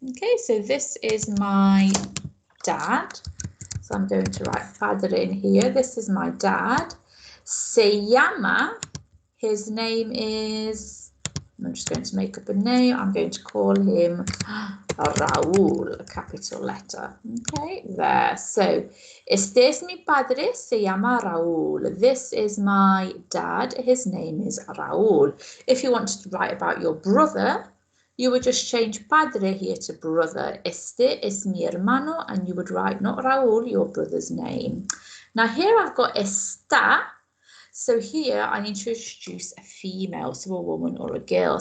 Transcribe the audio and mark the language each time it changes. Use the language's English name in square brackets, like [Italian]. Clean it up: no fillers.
[English] Okay, so this is my dad. So I'm going to write padre in here. This is my dad. Se llama, his name is, I'm just going to make up a name. I'm going to call him Raúl, a capital letter. Okay, there. [Spanish] So, este es mi padre, se llama Raúl. [English] This is my dad. His name is Raúl. If you want to write about your brother, you would just change padre here to brother. [Spanish] Este es mi hermano, [English] and you would write not Raúl, your brother's name. Now here I've got está. So here I need to introduce a female, so a woman or a girl.